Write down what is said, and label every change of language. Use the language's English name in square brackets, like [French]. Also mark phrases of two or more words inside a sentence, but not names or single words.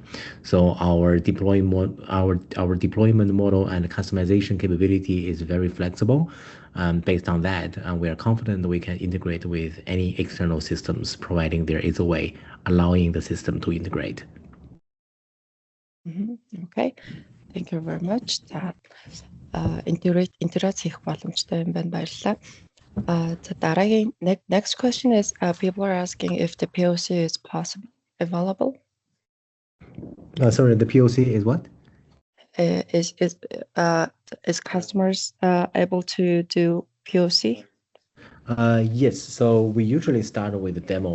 [English] So our deployment model and customization capability is very flexible. Based on that, we are confident we can integrate with any external systems, providing there is a way allowing the system to integrate. Okay. Thank you very much. [Mongolian] За интеграц хийх боломжтой юм байна, баярлалаа. За дараагийн [English] next question is people are asking if the POC is available. Sorry, the POC is what? Is customers able to do POC? Yes, so we usually start with a demo.